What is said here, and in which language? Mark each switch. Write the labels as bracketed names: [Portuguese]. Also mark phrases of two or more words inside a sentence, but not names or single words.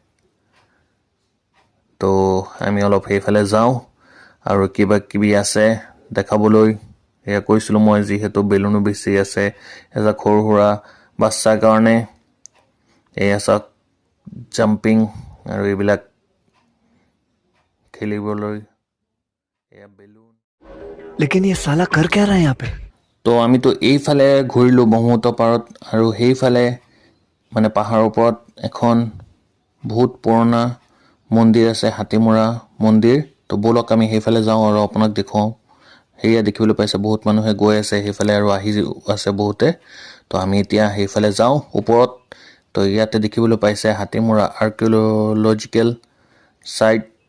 [Assamese] তো আমি অলপ সেইফালে যাওঁ আৰু কিবা কিবি আছে দেখাবলৈ এয়া কৈছিলোঁ মই যিহেতু বেলুনো বেছি আছে এজাক সৰু সুৰা বাচ্চাৰ কাৰণে এয়া চাওক জাম্পিং আৰু এইবিলাক খেলিবলৈ এয়া বেলুন [Hindi] लेकिन ये साला कर क्या रहा है यहाँ पे? [Assamese] তো আমিতো এইফালে ঘূৰিলোঁ ব্ৰহ্মপুত্ৰ পাৰত আৰু সেইফালে মানে পাহাৰৰ ওপৰত এখন বহুত পুৰণা মন্দিৰ আছে হাতীমৰা মন্দিৰ তো ব'লক আমি সেইফালে যাওঁ আৰু আপোনাক দেখুৱাওঁ সেয়া দেখিবলৈ পাইছে বহুত মানুহে গৈ আছে সেইফালে আৰু আহি আছে বহুতে তো আমি এতিয়া সেইফালে যাওঁ ওপৰত তো ইয়াতে দেখিবলৈ পাইছে হাতীমৰা [English] archaeological site